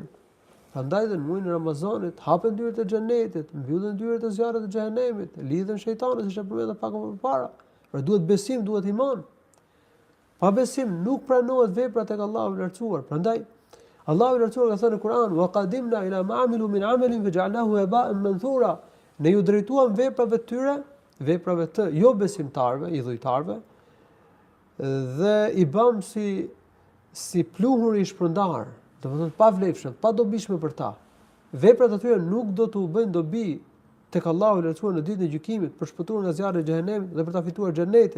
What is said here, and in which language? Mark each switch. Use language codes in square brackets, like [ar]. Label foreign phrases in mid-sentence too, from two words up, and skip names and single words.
[sq] Prandaj në muajin e Ramazanit hapen dyert e xhenetit, mbyllen dyert e zjarrit të xhehenemit, lidhen shejtanët, siç e përmenda pak më parë. Por duhet besim, duhet iman. Pa besim nuk pranohet vepra tek Allahu i lartësuar. Prandaj Allahu i lartësuar ka thënë në Kur'an: [ar] "وقدمنا إلى ما عملوا من عمل فجعلناه هباء منثورا." [sq] Ne ju drejtuam veprave të tyre, veprave të jo besimtarëve, i dhujtarëve, dhe i bëm si pluhur i shpërndar, domethënë pa vlefshëm, pa dobishme për ta. Veprat e tyre nuk do t'u bëjnë dobi tek Allahu i lartësuar në ditën e gjykimit për shpëtuar nga zjarri i xhehenemit dhe për ta fituar xhenetin.